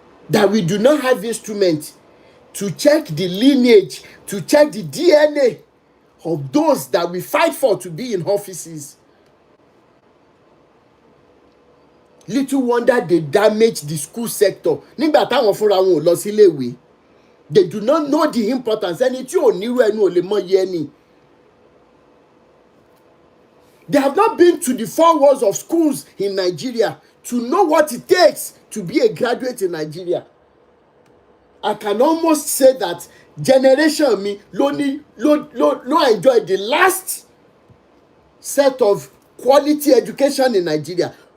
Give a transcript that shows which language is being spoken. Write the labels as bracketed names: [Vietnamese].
[English] That we do not have instruments to check the lineage, to check the DNA of those that we fight for to be in offices. Little wonder they damage the school sector. [Yoruba] Nígbà táwọn fúnra wọn ò lọ sílé ìwé. [English] They do not know the importance. [Yoruba] Ẹni tí ò nírú ẹnu ò lè mọ iye ẹni. [English] They have not been to the 4 walls of schools in Nigeria to know what it takes to be a graduate in Nigeria. I can almost say that generation me ló enjoy the last set of quality education in Nigeria.